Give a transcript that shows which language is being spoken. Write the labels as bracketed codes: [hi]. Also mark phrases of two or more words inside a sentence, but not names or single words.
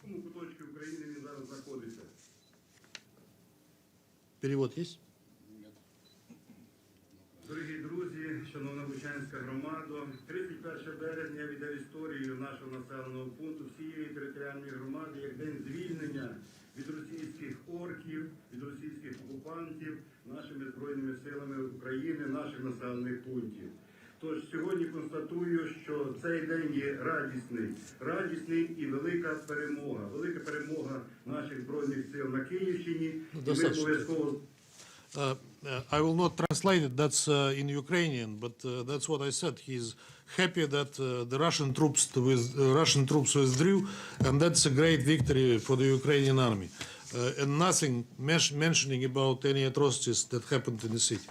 [ru] Перевод есть? [uk] Бучанська громада. 31 березня віде в історію нашого населеного пункту всієї територіальної громади як день звільнення від російських орків, від російських окупантів нашими Збройними силами України, наших населених пунктів. Тож сьогодні констатую, що цей день є радісний і велика перемога наших Збройних сил на Київщині. І ми обов'язково... [en] I will not translate it, that's in Ukrainian, but that's what I said. He's happy that the Russian troops withdrew, and that's a great victory for the Ukrainian army. And nothing mentioning about any atrocities that happened in the city.